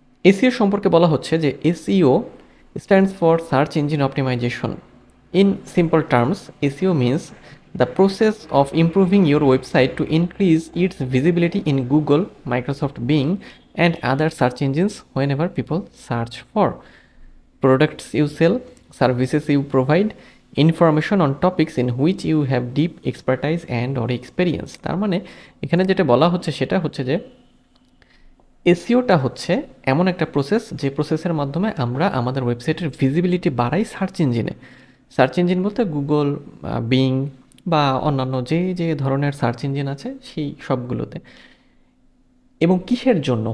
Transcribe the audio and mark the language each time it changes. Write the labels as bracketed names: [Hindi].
[Bangla] SEO সম্পর্কে বলা হচ্ছে যে SEO [English] Stands for search engine optimisation. In simple terms, SEO means the process of improving your website to increase its visibility in Google, Microsoft Bing, and other search engines whenever people search for products you sell, services you provide, information on topics in which you have deep expertise and or experience। [Bangla] তার মানে এখানে যেটা বলা হচ্ছে সেটা হচ্ছে যে এসইওটা হচ্ছে এমন একটা প্রসেস যে প্রসেসের মাধ্যমে আমরা আমাদের ওয়েবসাইটের ভিজিবিলিটি বাড়াই সার্চ ইঞ্জিনে। সার্চ ইঞ্জিন বলতে গুগল, বিং বা অন্যান্য যে যে ধরনের সার্চ ইঞ্জিন আছে সেই সবগুলোতে। এবং কিসের জন্য?